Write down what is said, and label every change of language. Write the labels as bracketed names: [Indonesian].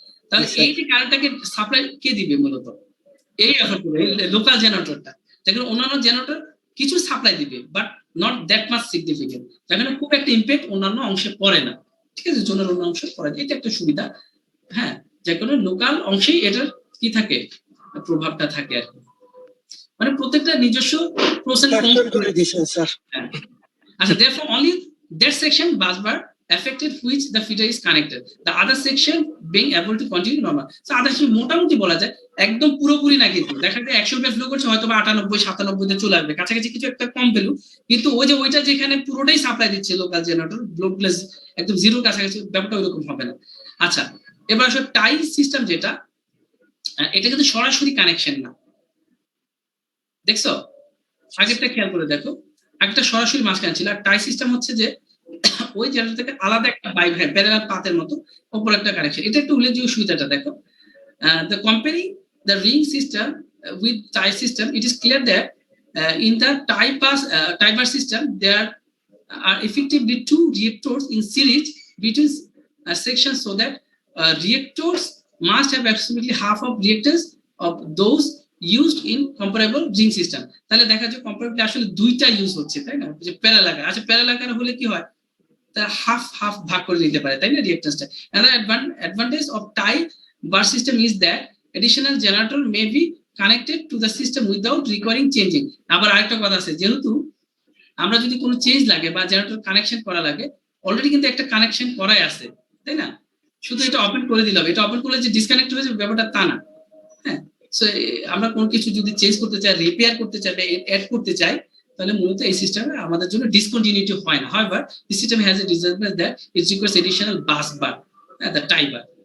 [Bangla] তাহলে এই যে কারেন্টটাকে সাপ্লাই কে দিবে? মূলত এই এফর্ট করে লোকাল জেনারেটরটা, যেখানে অন্যান্য জেনারেটর কিছু সাপ্লাই দিবে [English] but not that much significant, [Bangla] যেখানে খুব একটা ইম্প্যাক্ট অন্যান্য অংশে পড়ে না, ঠিক আছে? জোনের অন্য অংশে পড়ে না, এটা একটা সুবিধা। হ্যাঁ, যে কোনো লোকাল অংশেই এটার কি থাকে, প্রভাবটা থাকে আর কি, মানে প্রত্যেকটা নিজস্ব প্রসেস করে দিয়েছেন স্যার। [English] আচ্ছা, therefore only that section busbar affected which the feeder is connected, the other section being able to continue normal। [Bangla] So others মোটামুটি বলা যায়, একদম পুরোপুরি না, কিন্তু দেখা যায় 100 ফ্লো করছে হয়তো 98 97 তে চলে আসবে, কাছাকাছি কিছু একটা কম পেলো, কিন্তু ওই যে ওইটা যেখানে পুরোটাই সাপ্লাই দিচ্ছে লোকাল জেনারেটর, লোডলেস একদম জিরোর কাছাকাছি, ব্যাপারটা ওইরকম হবে না। আচ্ছা, এবার আসলে টাই সিস্টেম যেটা, এটা কিন্তু সরাসরি কানেকশন না, দেখছো? আগেরটা খেয়াল করে দেখো, একটা সরাসরি মাঝখানে ছিল, আর টাই সিস্টেম হচ্ছে যে ওই জেনারেটর থেকে আলাদা একটা প্যারালাল পাথের মতো উপর একটা কানেকশন। এটা একটু উল্লেখযোগ্য সুবিধাটা দেখো, [English] the comparing the ring system with tie system, it is clear that in the tie bar system there are effectively two reactors in series between sections, so that reactors must have approximately half of reactors of those used in comparable ring system। [Bangla] তাহলে দেখা যায় কম্পারেবলি আসলে দুইটা use হচ্ছে, তাই না? যে parallel, আচ্ছা প্যারালাল হলে কি হয়, তা হাফ ভাগ করে নিতে পারে, তাই না, রিঅ্যাক্ট্যান্সটা। [English] another advantage of tie bar system is that additional generator may be connected to the system without requiring changing। [Bangla] আবার আরেকটা কথা আছে, যেহেতু আমরা যদি কোনো চেঞ্জ লাগে বা জেনারেটর কানেকশন করা লাগে, অলরেডি কিন্তু একটা কানেকশন করাই আছে, তাই না? শুধু এটা ওপেন করে দিলাম, এটা ওপেন করলে যে ডিসকানেক্ট হয়ে যাবে ব্যাপারটা তা না। হ্যাঁ, সো আমরা কোনো কিছু যদি চেঞ্জ করতে চাই, রিপেয়ার করতে চাই বা অ্যাড করতে চাই, তাহলে মূলত এই সিস্টেমে আমাদের জন্য ডিসকন্টিনিউটি হয় না। [English] However, this system has a disadvantage that it requires additional bus bar, the tie bar।